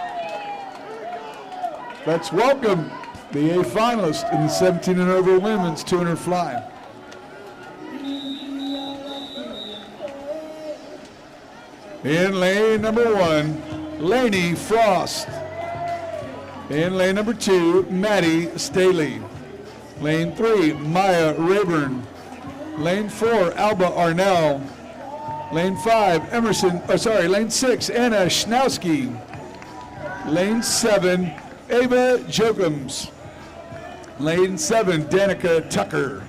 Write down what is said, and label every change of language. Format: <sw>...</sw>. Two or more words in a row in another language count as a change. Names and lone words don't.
<en>Let's welcome the A finalist in the 17 and over women's 200 fly. In lane number 1, Lainey Frost. In lane number 2, Maddie Staley. Lane 3, Maya Rayburn. Lane 4, Alba Arnell. Lane 5, lane 6, Anna Schnowski. Lane 7, Ava Jokums. Lane 7, Danica Tucker.</en>